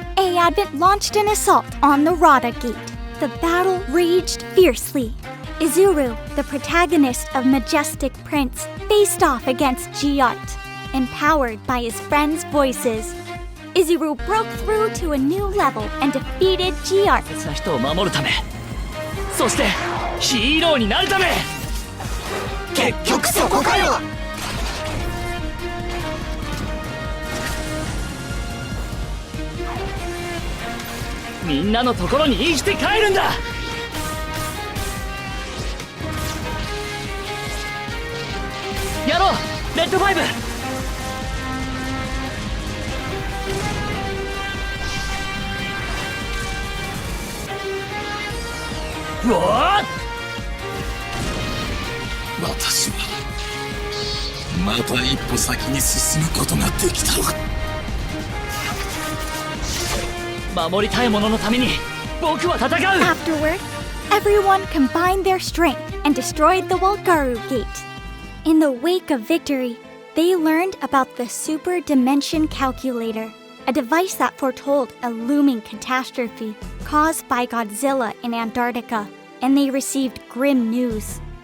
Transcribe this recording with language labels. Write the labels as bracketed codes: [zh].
[en] A.Advent launched an assault on the Rada Gate. The battle raged fiercely. Izuru, the protagonist of Majestic Prince, faced off against Geass, empowered by his friends' voices. Izuru broke through to a new level and defeated Geass. [ja] 別な人を守るため、そしてヒーローになるため。結局そこかよ。みんなのところに生きて帰るんだ。やろう、レッドファイブ。うわっ、私はまた一歩先に進むことができたわ。守りたいもののために僕は戦う。 [en] Afterward, everyone combined their strength and destroyed the Wolgaru Gate. In the wake of victory, they learned about the Super Dimension Calculator, a device that foretold a looming catastrophe caused by Godzilla in Antarctica, and they received grim news.